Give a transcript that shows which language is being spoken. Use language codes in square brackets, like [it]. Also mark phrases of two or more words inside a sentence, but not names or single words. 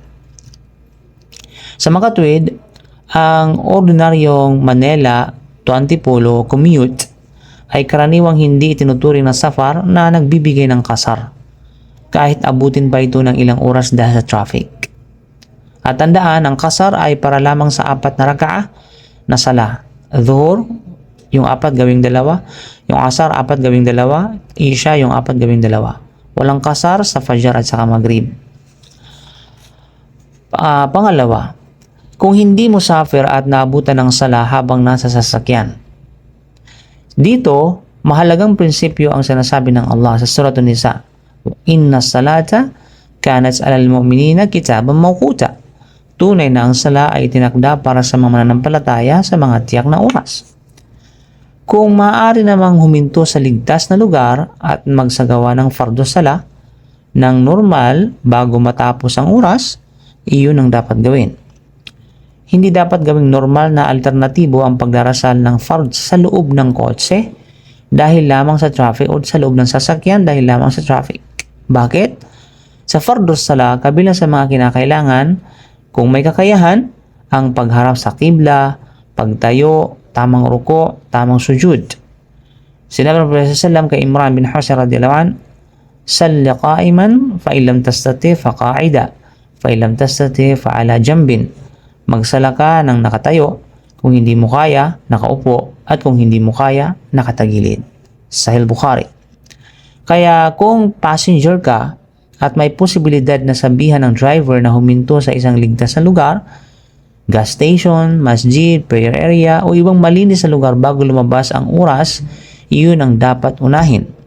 [tl] Sa makatwid, ang ordinaryong Manila to Antipolo commute ay karaniwang hindi itinuturing na safar na nagbibigay ng kasar, kahit abutin pa ito ng ilang oras dahil sa traffic. At tandaan, ang kasar ay para lamang sa 4 na raka'ah na sala. Dhuhr, yung 4 gawing 2, yung asar 4 gawing 2, isya yung 4 gawing 2. Walang kasar sa fajr at saka maghrib. Pangalawa, kung hindi musafir at naabutan ng sala habang nasa sasakyan. Dito, mahalagang prinsipyo ang sinasabi ng Allah sa Surah An-Nisa. [ar] إن الصلاة كانت على المؤمنين كتابا موقوتا. [tl] Tunay na ang sala ay tinakda para sa mga mananampalataya sa mga tiyak na oras. Kung maaari namang huminto sa ligtas na lugar at magsagawa ng [ar] fardo sala [tl] ng normal bago matapos ang oras, iyon ang dapat gawin. Hindi dapat gawing normal na alternatibo ang pagdarasal ng fard sa loob ng kotse dahil lamang sa traffic o sa loob ng sasakyan dahil lamang sa traffic. Bakit? Sa [ar] fardus sala, [tl] kabilang sa mga kinakailangan, kung may kakayahan, ang pagharap sa qibla, pagtayo, tamang ruko, tamang sujud. Sinabi ng Prophet sallallahu kay [ar] Imran bin Husayn رضي الله عنه صل قائما فإن لم تستطع فقاعدا فإن لم تستطع فعلى جنب." [tl] Magsala ka ng nakatayo, kung hindi mo kaya, nakaupo, at kung hindi mo kaya, nakatagilid. Sahih Bukhari. Kaya kung passenger ka at may posibilidad na sabihan ng driver na huminto sa isang ligtas na lugar, [en] gas station, [tl] masjid, [en] prayer area, [tl] o ibang malinis na lugar bago lumabas ang oras, iyon ang dapat unahin.